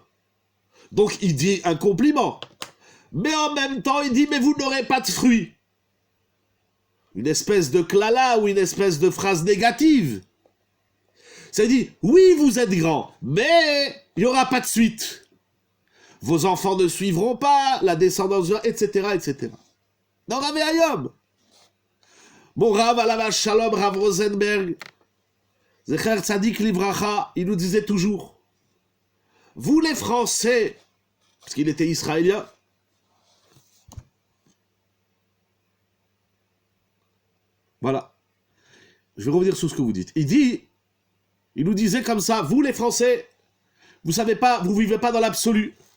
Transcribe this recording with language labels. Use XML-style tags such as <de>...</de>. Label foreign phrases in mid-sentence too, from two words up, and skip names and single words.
<fr>Donc il dit un compliment. Mais en même temps, il dit, mais vous n'aurez pas de fruits. Une espèce de klala ou une espèce de phrase négative. C'est-à-dire, oui, vous êtes grands, mais il n'y aura pas de suite. Vos enfants ne suivront pas, la descendance, etc., etc. Dans Rav Hayom. Mon Rav</fr> <he>עליו השלום,</he> <fr>Rav Rosenberg,</fr> <he>זכר צדיק לברכה,</he> <fr>il nous disait toujours, vous les Français, parce qu'il était israélien, voilà, je vais revenir sur ce que vous dites. Il nous disait comme ça, vous les Français, vous savez pas, vous vivez pas dans l'absolu.</fr>